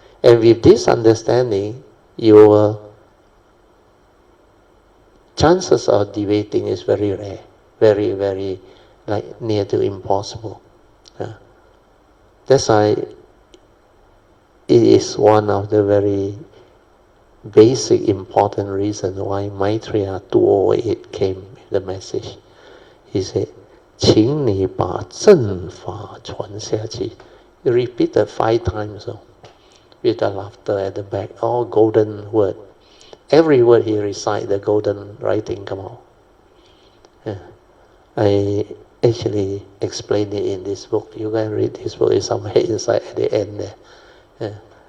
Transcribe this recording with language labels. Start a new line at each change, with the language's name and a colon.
English: And with this understanding, your chances of deviating is very rare, very, very like near to impossible. That's why it is one of the very basic important reasons why Maitreya 208 came with the message. He said,
Chinese: 请你把正法传下去.
English: He repeated 5 times with the laughter at the back, all golden word. Every word he recite, the golden writing come out. I actually explained it in this book. You can read this book, it's somewhere inside at the end there.